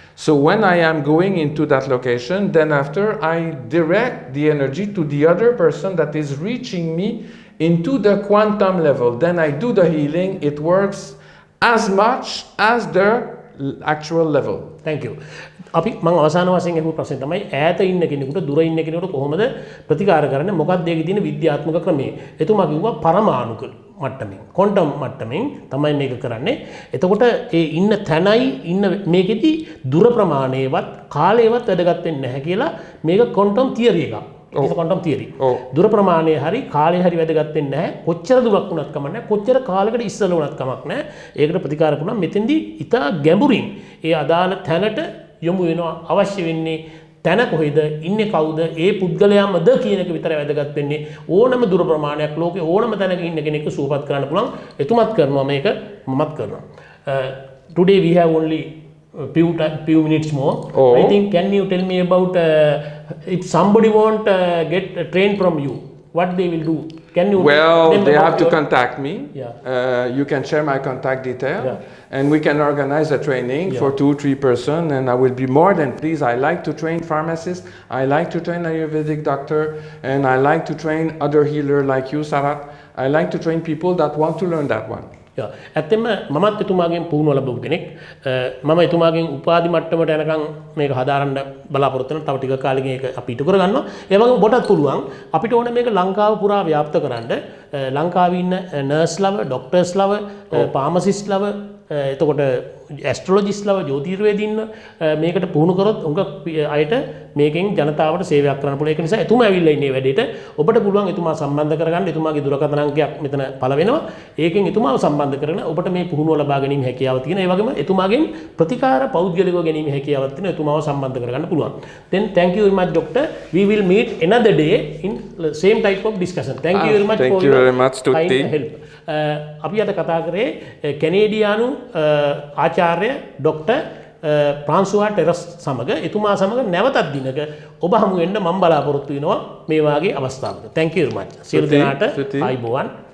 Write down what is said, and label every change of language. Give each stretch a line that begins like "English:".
English: So when I am going into that location, then after I direct the energy to the other person that is reaching me into the quantum level. Then I do the healing. It works as much as the actual level. Thank you.
Sinhala: අපි මම අවසාන වශයෙන් අහපු ප්‍රශ්නේ තමයි ඈත ඉන්න කෙනෙකුට දුර ඉන්න කෙනෙකුට කොහොමද ප්‍රතිකාර කරන්නේ මොකක්ද ඒකේ තියෙන විද්‍යාත්මක ක්‍රමය. එතුමා කිව්වා පරමාණු මට්ටමින් ක්වොන්ටම් මට්ටමින් තමයි මේක කරන්නේ. එතකොට ඒ ඉන්න තැනයි ඉන්න මේකෙදි දුර ප්‍රමාණයවත් කාලයවත් වැදගත් වෙන්නේ නැහැ කියලා මේක ක්වොන්ටම් තියරි එකක්. ඒක ක්වොන්ටම් තියරි. දුර ප්‍රමාණය හරි කාලය හරි වැදගත් වෙන්නේ නැහැ. කොච්චර දුරක් වුණත් කමක් නැහැ. කොච්චර කාලයකට ඉස්සෙල්ලා වුණත් කමක් නැහැ. ඒකට ප්‍රතිකාර කරනවා. මෙතෙන්දී ඉතා ගැඹුරින් ඒ අදාළ තැනට යොමු වෙනවා. අවශ්‍ය වෙන්නේ තැන කොහෙද ඉන්නේ කවුද ඒ පුද්ගලයාමද කියන එක විතරයි වැදගත් වෙන්නේ. ඕනම දුර ප්‍රමාණයක් ලෝකේ ඕනම තැනක ඉන්න කෙනෙක්ව සුවපත් කරන්න පුළුවන්. එතුමත් කරනවා මේක මමත් කරනවා.
English: Today we have only few minutes more. I think can you tell me about if somebody want get trained from you, what they will do? Can you they have to contact me. You can share my contact detail. And we can organize a training for 2-3 persons, and I will be more than pleased. I like to train pharmacists, I like to train Ayurvedic doctor, and I like to train other healer like you, Sarat. I like to train people that want to learn that one.
Sinhala: ඇත්තෙම මමත් එතුමාගෙන් පුහුණුව ලැබුව කෙනෙක්. මම එතුමාගෙන් උපාධි මට්ටමට යනකම් මේක හදාරන්න බලාපොරොත්තු වෙනවා. තව ටික කාලෙකින් ඒක අපි ඉටු කරගන්නවා. ඒ වගේම ඔබටත් පුළුවන් අපිට ඕනේ මේක ලංකාව පුරා ව්‍යාප්ත කරන්න. ලංකාවේ ඉන්න නර්ස්ලව, ડોක්ටර්ස්ලව, ෆාමසිස්ට්ලව, එතකොට ඇස්ට්‍රොලොජිස්ට්ලව, ජ්‍යොතිර්වේදීන්ව මේකට පුහුණු කරොත් උඟ අයට මේකෙන් ජනතාවට සේවයක් කරන්න පුළුවන්. ඒක නිසා එතුමා ඇවිල්ලා ඉන්නේ වැඩේට. ඔබට පුළුවන් එතුමා සම්බන්ධ කරගන්න. එතුමාගේ දුරකථන අංකයක් මෙතන පළ වෙනවා. ඒකෙන් එතුමාව සම්බන්ධ කරගෙන ඔබට මේ පුහුණුව ලබා ගැනීම හැකියාව තියෙනවා. ඒ වගේම එතුමාගෙන් ප්‍රතිකාර පෞද්ගලිකව ගැනීම හැකියාවක් තියෙනවා. එතුමාව සම්බන්ධ කරගන්න පුළුවන්.
English: Then thank you very much doctor. We will meet another day in same type of discussion. Thank you very much for your kind help.
Sinhala: අපි අද කතා කරේ කැනේඩියානු ආචාර්ය ડોક્ટર ප්‍රාන්සුවා ටෙරස් සමග එතුමා සමග නැවතත් දිනක ඔබ හමු වෙන්න මම බලාපොරොත්තු වෙනවා මේ වාගේ අවස්ථාවක.
English: Thank you very much.
Sinhala: සියලු දෙනාට ආයුබෝවන්.